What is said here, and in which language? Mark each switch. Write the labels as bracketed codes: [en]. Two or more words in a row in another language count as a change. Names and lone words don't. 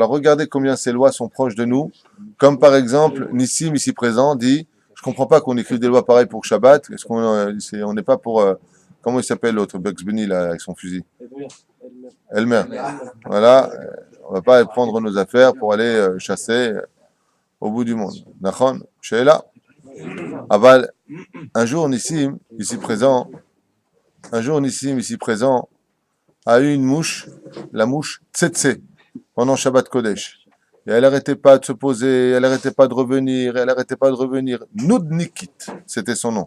[fr] Alors regardez combien ces lois sont proches de nous. Comme par exemple, Nissim, ici présent, dit, je comprends pas qu'on écrive des lois pareilles pour Shabbat. Est-ce qu'on on n'est pas pour... comment il s'appelle l'autre, Bugs Bunny, là, avec son fusil? Elmer. Voilà. On va pas prendre nos affaires pour aller chasser au bout du monde. Nachon, Sheila. Aval, un jour Nissim, ici présent, a eu une mouche, la mouche Tsetse, pendant [he] שבת קודש. [fr] Et elle n'arrêtait pas de se poser, elle n'arrêtait pas de revenir, Nudnikit, c'était son nom.